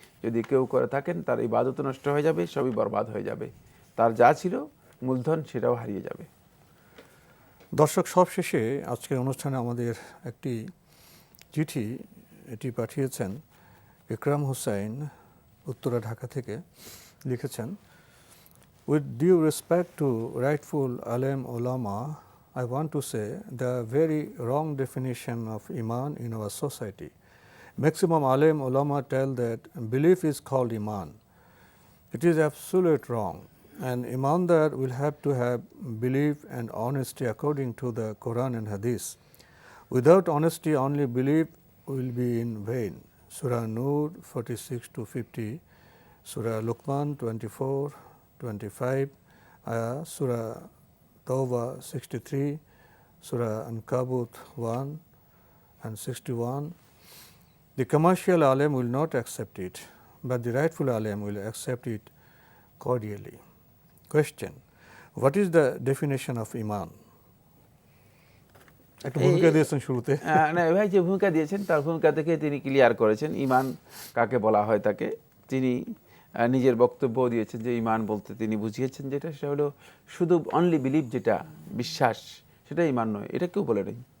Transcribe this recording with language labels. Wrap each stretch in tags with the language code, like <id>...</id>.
<bn>যদি কেউ করে থাকেন তার ইবাদত নষ্ট হয়ে যাবে, সবই বরবাদ হয়ে যাবে, তার যা ছিল মূলধন সেটাও হারিয়ে যাবে। দর্শক, সবশেষে আজকের অনুষ্ঠানে আমাদের একটি চিঠি, এটি পাঠিয়েছেন ইকরাম হুসাইন, উত্তরা, ঢাকা থেকে। লিখেছেন,</bn> <en>With due respect to rightful আলেম ওলামা, I want to say the very wrong definition of Iman in our society. Maximum alim ulama tell that belief is called Iman. It is absolute wrong. An Imandar will have to have belief and honesty according to the Quran and Hadith. Without honesty, only belief will be in vain. Surah Nur 46-50, Surah Luqman 24-25, Surah Tawbah 63, Surah Ankabut 1 and 61. The commercial alim will not accept it, but the rightful alim will accept it cordially. Question: what is the definition of Iman?</en> <bn>একটা ভূমিকা দিয়েছেন শুরুতে। না ভাই, যে ভূমিকা দিয়েছেন তার ভূমিকা থেকে তিনি ক্লিয়ার করেছেন ইমান কাকে বলা হয় তাকে। তিনি নিজের বক্তব্য দিয়েছেন যে ইমান বলতে তিনি বুঝিয়েছেন যেটা, সেটা হলো শুধু অনলি বিলিভ, যেটা বিশ্বাস, সেটা ইমান নয়। এটা কেউ বলে নেই।</bn>